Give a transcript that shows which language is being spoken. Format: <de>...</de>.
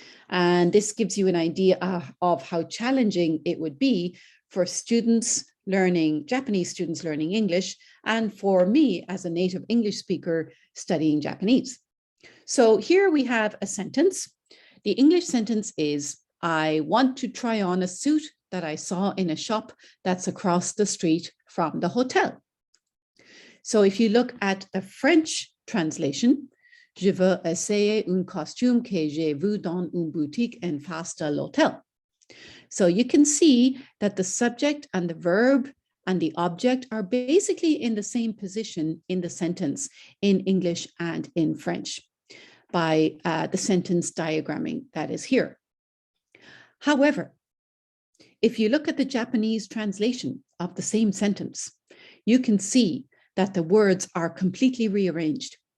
<en>And this gives you an idea of how challenging it would be for students learning, Japanese students learning English, and for me as a native English speaker studying Japanese. So here we have a sentence. The English sentence is, I want to try on a suit that I saw in a shop that's across the street from the hotel.</en> <fr>So if you look at the French translation, je veux essayer un costume que j'ai vu dans une boutique en face de l'hôtel.</fr> <en>So you can see that the subject and the verb and the object are basically in the same position in the sentence in English and in French by the sentence diagramming that is here. However, if you look at the Japanese translation of the same sentence, you can see that the words are completely rearranged.</en>